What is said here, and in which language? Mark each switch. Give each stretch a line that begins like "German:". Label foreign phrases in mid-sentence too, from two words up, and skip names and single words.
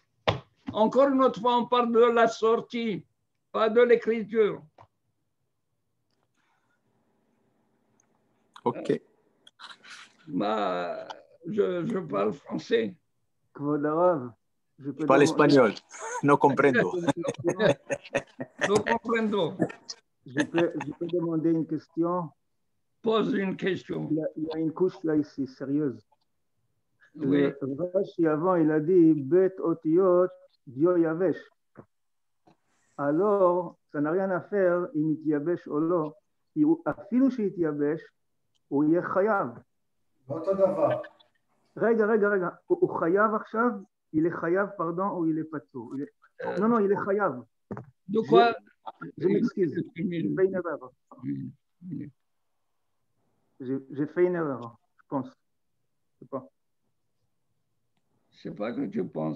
French: Encore une autre fois, on parle de la sortie, pas de l'écriture. Ok. Je parle français. Je parle espagnol.
Spanish: No comprendo. No comprendo.
French: Je peux demander une question? Pose une question. Il y a une couche là ici, sérieuse. Oui. Rashi avant, il a dit
Hebrew: ב' אותיות דיו יבש.
French: Alors, ça n'a rien à faire,
Hebrew: אם יתייבש או לא, כי אפילו שיתייבש, הוא יהיה חייב. אותו דבר. רגע, הוא חייב עכשיו,
French: il est חייב, pardon, ou il est פטור? Non, il est חייב. De quoi? Je m'excuse, j'ai fait une erreur. J'ai fait une erreur, je pense. Je sais pas. C'est pas que tu penses.